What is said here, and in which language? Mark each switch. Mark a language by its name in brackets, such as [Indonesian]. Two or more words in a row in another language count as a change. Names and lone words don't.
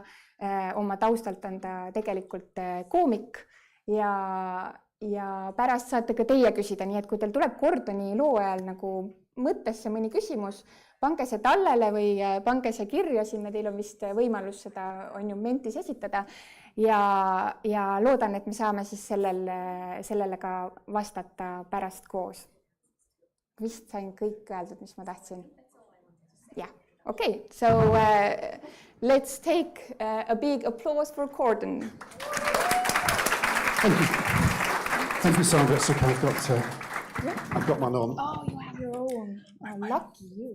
[Estonian] Oma taustalt on ta tegelikult koomik ja pärast saate ka teie küsida, nii et kui teil tuleb Gordoni loo ajal nagu mõttesse mõni küsimus, pange see tallele või pange see kirja sinna, teil on vist võimalus seda on ju mentis esitada ja loodan, et me saame siis sellele ka vastata pärast koos. Vist sain kõik öeldud, mis ma tahtsin. [English] Yeah, okay. So let's take a big applause for Gordon. Thank you. Thank you, Sandra. So I've got one on. Oh, you have your own. Oh, lucky you.